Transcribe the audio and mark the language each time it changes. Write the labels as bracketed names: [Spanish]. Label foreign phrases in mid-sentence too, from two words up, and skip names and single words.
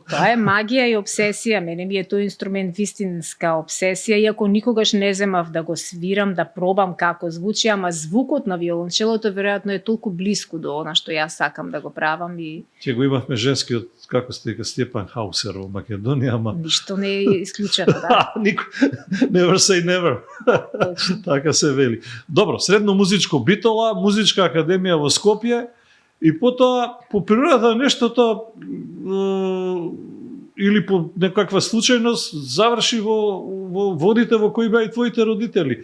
[Macedonian] Тоа е магија и обсесија, мене ми е тој инструмент вистинска обсесија, иако никогаш не земав да го свирам, да пробам како звучи, ама звукот на виолончелото веројатно е толку блиску до она што јас сакам да го правам и ќе го имавме женскиот, како се вика, Степан Хаусер во Македонија, ама ништо не е исклучено, да. [English] Never say never. [Macedonian] Точно. Така се вели. Добро, средно музичко Битола, музичка академија во Скопје и потоа по природата нештото или по некаква случајност заврши во водите во кои беа и твоите родители.